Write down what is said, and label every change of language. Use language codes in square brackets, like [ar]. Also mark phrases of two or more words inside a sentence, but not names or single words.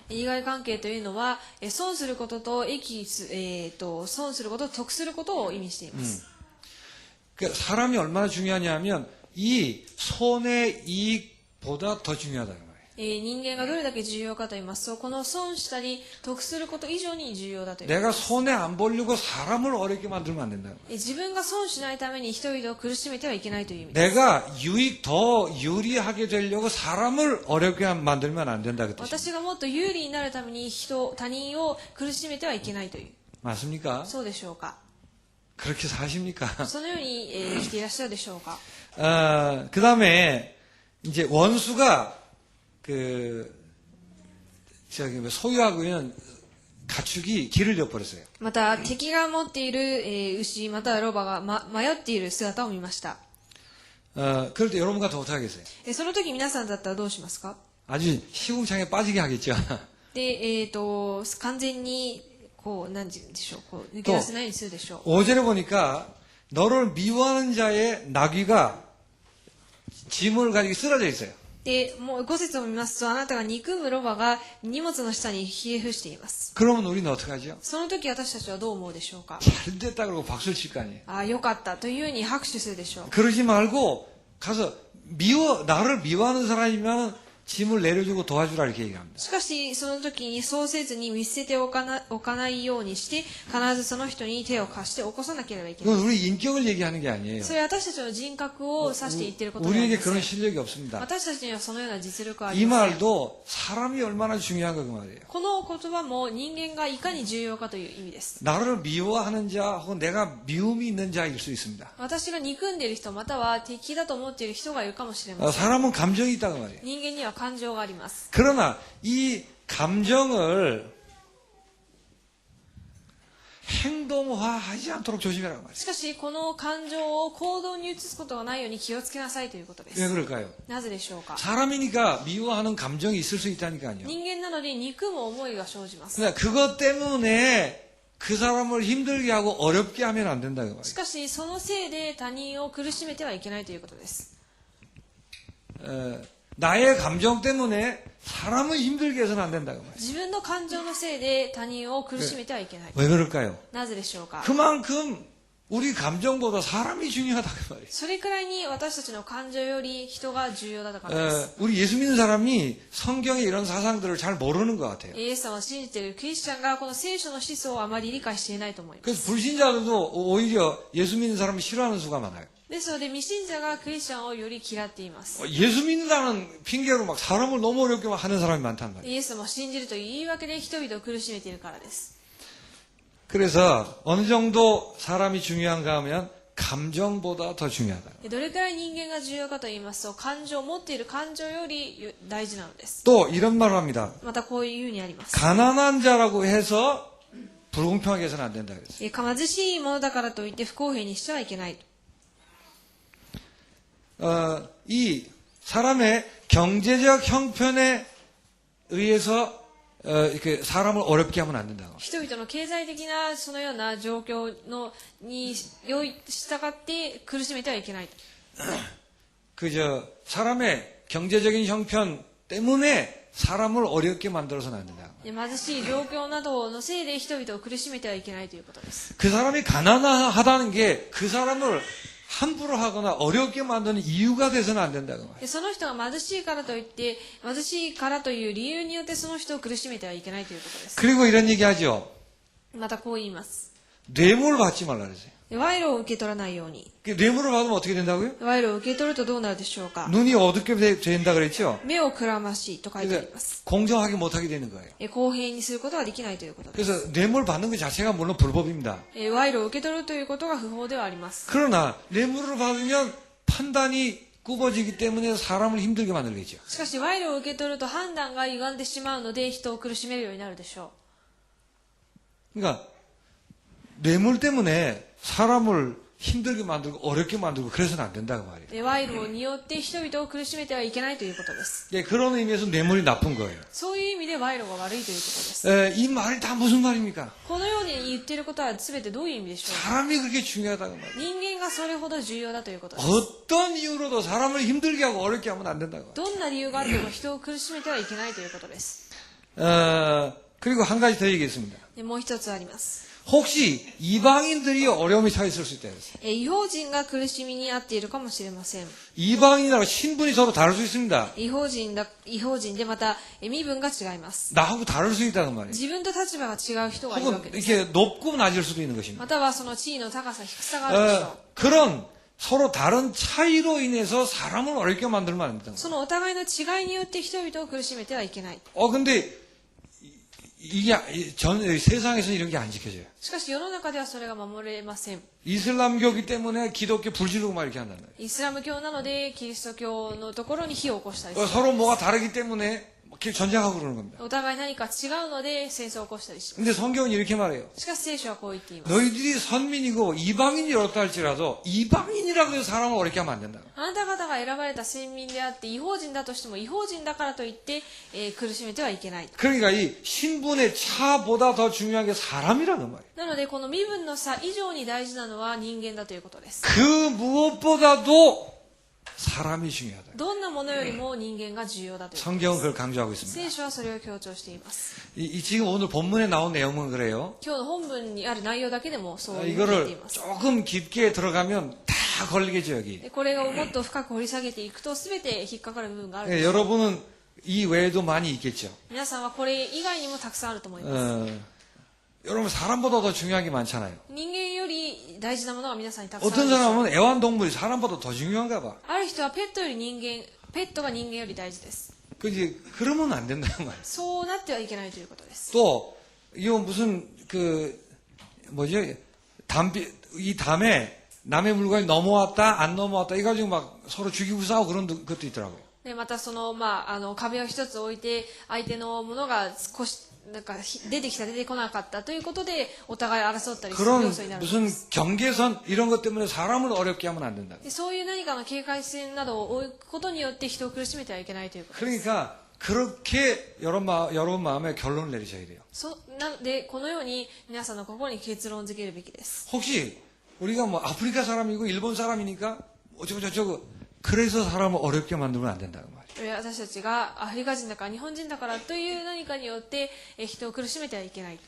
[ja] 利害関係というのは損することと損することと得することを意味しています。 [ko] 그러니까 사람이 얼마나 중요하냐면 이 손의 이익보다 더 중요하다. [ja] 人間がどれだけ重要かと言いますと、この損したり得すること以上に重要だという。 [ko] 내가 손해 안 보려고 사람을 어렵게 만들면 안 된다. [ja] 自分が損しないために人々を苦しめてはいけないという意味です。 [ko] 내가 더 유리하게 되려고 사람을 어렵게 만들면 안 된다. 그 뜻이에요. [ja] 私がもっと有利になるために他人を苦しめてはいけないという。 [ko] 맞습니까? [ja] そうでしょうか。 [ko] 그렇게 사십니까? [ja] そのように生きていらっしゃるでしょうか。 [ko] 그 다음에 이제 원수가 소유하고 있는 가축이 길을 잃어버렸어요. [ja] また敵が持っている牛またはロバが迷っている姿を見ました。 [ko] 그럴 때 여러분 같으면 어떻게 하겠어요? [ja] その時皆さんだったらどうしますか。 [ko] 아주 시궁창에 빠지게 하겠죠. [ja] で、完全に何でしょう、抜け出せないようにするでしょう。 [ko] 5절에 보니까 너를 미워하는 자의 나귀가 짐을 가지고 쓰러져 있어요. [ja] で、もう5節を見ますと、あなたが憎むロバが荷物の下にひれ伏しています。 [ko] 그러면 우리는 어떻게 하죠? [ja] その時私たちはどう思うでしょうか。 [ko] 잘 됐다 그러고 박수를 칠 거 아니에요. [ja] ああ、よかったというふうに拍手するでしょう。 [ko] 그러지 말고 가서 나를 미워하는 사람이면 짐을 내려주고 도와주라 이렇게 얘기합니다. [ja] しかし、その時にそうせずに見捨てておかないようにして、必ずその人に手を貸して起こさなければいけない。 [ko] 그건 우리 인격을 얘기하는 게 아니에요. [ja] それは私たちの人格を指して言っていることではあり [ko] 우리에게 [ja] ません。 [ko] 그런 실력이 없습니다. [ja] 私たちにはそのような実力はあり [ko] 이 [ja] ません。 [ko] 말도 사람이 얼마나 중요한가 그 말이에요. [ja] この言葉も人間がいかに重要かという意味です。 [ko] 나를 미워하는 자 혹은 내가 미움이 있는 자일 수 있습니다. [ja] 私が憎んでいる人または敵だと思っている人がいるかもしれません。 [ko] 사람은 감정이 있다 그 말이에요. [ja] 人間には感情があります。 [ko] 그러나 이 감정을 행동화하지 않도록 조심해라고 말이에요. [ja] しかしこの感情を行動に移すことがないように気をつけなさいということで [ko] 왜 [ja] す。 [ko] 그럴까요? [ja] なぜでしょうか。 [ko] 사람이니까 미워하는 감정이 있을 수 있다니까요. [ja] 人間なのに憎む思いが生じます。 [ko] 그러니까 그것 때문에 그 사람을 힘들게 하고 어렵게 하면 안 된다 그 [ja] し [ko] 말이에요. [ja] かしそのせいで他人を苦しめてはいけないということです。 [ko] 나의 감정 때문에 사람을 힘들게 해서는 안 된다 그 말이에요. [ja] 自分の感情のせいで他人を苦しめてはいけない。 [ko] 왜 그럴까요? [ja] なぜでしょうか。 [ko] 그만큼 우리 감정보다 사람이 중요하다 그 말이에요. [ja] それくらいに私たちの感情より人が重要だからです。 [ko] 우리 예수 믿는 사람이 성경의 이런 사상들을 잘 모르는 것 같아요. [ja] イエス様を信じているクリスチャンがこの聖書の思想をあまり理解していないと思います。 [ko] 그래서 불신자들도 오히려 예수 믿는 사람을 싫어하는 수가 많아요. [ja] ですので未信者がクリスチャンをより嫌っています。 [ko] 예수 믿는다는 핑계로 막 사람을 너무 어렵게 하는 사람이 많단 말이에요. [ja] イエス様を信じるという言い訳で人々を苦しめているからです。 [ko] 그래서 어느 정도 사람이 중요한가 하면 감정보다 더 중요하다. [ja] どれくらい人間が重要かと言いますと、感情を持っている感情より大事なのです。 [ko] 또 이런 말을 합니다. [ja] またこういうふうにあります。 [ko] 가난한 자라고 해서 불공평하게 해서는 안 된다 그랬어요. [ja] 貧しいものだからといって不公平にしてはいけない。 [ko] 이 사람의 경제적 형편에 의해서 이렇게 사람을 어렵게 하면 안 된다고. [ja] 人々の経済的なそのような状況のに従って苦しめてはいけない。 [ko] 사람의 경제적인 형편 때문에 사람을 어렵게 만들어서는 안 된다. [ja] 貧しい状況などのせいで人々を苦しめてはいけないということです。 [ko] 그 사람이 가난하다는 게 그 사람을 함부로 하거나 어렵게 만드는 이유가 돼서는 안 된다고 말이에요. [ja] でその人が貧しいからといって貧しいからという理由によってその人を苦しめてはいけないということです。 [ko] 그리고 이런 얘기하죠. [ja] またこう言います。 [ko] 뇌물 받지 말라 그러세요. [ja] で賄賂を受け取らないように。 [ko] 뇌물을 받으면 어떻게 된다고요? [ja] 賄賂を受け取るとどうなるでしょうか。 [ko] 눈이 어둡게 된다 그랬죠. [ja] 目をくらましいと書いてあります。 [ko] 공정하게 못하게 되는 거예요. [ja] 公平にすることはできないということです。 [ko] 그래서 뇌물 받는 것 자체가 물론 불법입니다. [ja] 賄賂を受け取るということが不法ではあります。 [ko] 그러나 뇌물을 받으면 판단이 굽어지기 때문에 사람을 힘들게 만들겠죠. [ja] しかし賄賂を受け取ると判断が歪んでしまうので人を苦しめるようになるでしょ [ko] 그러니까 뇌물 때문에 사람을 힘들게 만들고 어렵게 만들고 그래서는 안 된다고 말이에요. [ja] う。で賄賂によって人々を苦しめてはいけないということです。 [ko] 네, 그런 의미에서 뇌물이 나쁜 거예요. [ja] そういう意味で賄賂が悪いということです。 [ko] 이 말이 다 무슨 말입니까? [ja] このように言っていることは全てどういう意味でしょうか。 [ko] 사람이 그렇게 중요하다고 말이에요. [ja] 人間がそれほど重要だということです。 [ko] 어떤 이유로도 사람을 힘들게 하고 어렵게 하면 안 된다고. [ja] どんな理由があっても人を苦しめてはいけないということです。 [ko] 그리고 한 가지 더 얘기했습니다. [ja] でもう一つあります。 [ko] 혹시 이방인들이 어려움이 서 있을 수 있다 그랬어요. [ja] 異邦人が苦しみに遭っているかもしれません。 [ko] 이방인이라고 신분이 서로 다를 수 있습니다. [ja] 異邦人でまた身分が違います。 [ko] 나하고 다를 수 있다는 말이에요. [ja] 自分と立場が違う人がいるわ [ko] 혹은 [ja] けです。 [ko] 이렇게 높고 낮을 수도 있는 것입니다. [ja] またはその地位の高さ低さがあるでしょう。 [ko] 그런 서로 다른 차이로 인해서 사람을 어렵게 만들면 안 된다. [ja] そのお互いの違いによって人々を苦しめてはいけない。 [ko] 근데 이게 세상에서 이런 게 안 지켜져요. [ja] しかし世の中ではそれが守れません。 [ko] 이슬람교기 때문에 기독교 불지르고 막 이렇게 한다는 거예요. [ja] イスラム教なのでキリスト教のところに火を起こしたりする。 [ko] 서로 뭐가 다르기 때문에 이렇게 전쟁하고 그러는 겁니다. [ja] お互い何か違うので戦争を起こしたりします。 [ko] 근데 성경은 이렇게 말해요. [ja] しかし聖書はこう言っています。 [ko] 너희들이 선민이고 이방인이 어렵다 할지라도 이방인이라고 해서 사람을 어렵게 하면 안 된다. [ja] あなた方が選ばれた先民であって異邦人だとしても異邦人だからといって、苦しめてはいけない。 [ko] 그러니까 이 신분의 차보다 더 중요한 게 사람이라는 말이에요. [ja] なのでこの身分の差以上に大事なのは人間だということです。 [ko] 그 무엇보다도 사람이 중요하다. [ja] どんなものよりも人間が重要だということです。 [ko] 성경은 그걸 강조하고 있습니다. [ja] 聖書はそれを強調しています。 [ko] 지금 오늘 본문에 나온 내용은 그래요. [ja] 今日の本文にある内容だけでもそういうふうに言ってい [ko] 이거를 [ja] ます。 [ko] 조금 깊게 들어가면 다 걸리겠죠 여기. [ja] でこれをもっと深く掘り下げていくと全て引っかかる部分があるん [ko] 예, [ja] です。 [ko] 여러분은 이 외에도 많이 있겠죠. [ja] 皆さんはこれ以外にもたくさんあると思います [ko] 여러분 사람보다 더 중요한 게 많잖아요. [ja] 人間より大事なものが皆さんにたくさんあ [ko] 어떤 [ja] るでしょう。 [ko] 사람은 애완동물이 사람보다 더 중요한가 봐. [ja] ある人はペットが人間より大事です。 [ko] 그러면 안 된다는 말이에요. [ja] そうなってはいけないということです。 [ko] 또 이거 무슨 뭐죠? 이 담에 남의 물건이 넘어왔다 안 넘어왔다 이거 가지고 막 서로 죽이고 싸우고 그런 것도 있더라고요. [ja] でまた壁を一つ置いて相手のものが少しなんか出てきた出てこなかったということでお互い争ったりする [ko] 그런 [ja] 要素になるんで [ko] 무슨 [ja] す。 [ko] 경계선 이런 것 때문에 사람을 어렵게 하면 안 된다. [ja] でそういう何かの警戒線などを置くことによって人を苦しめてはいけないということです。 [ko] 그러니까 그렇게 여러분 마음에 결론을 내리셔야 돼요. [ja] なのでこのように皆さんの心に結論づけるべきです。 [ko] 혹시 우리가 뭐 아프리카 사람이고 일본 사람이니까 어쩌고 저쩌고 그래서 사람을 어렵게 만들면 안 된다고 말이에요. [ja] 私たちがアフリカ人だから日本人だからという何かによって人を苦しめてはいけない。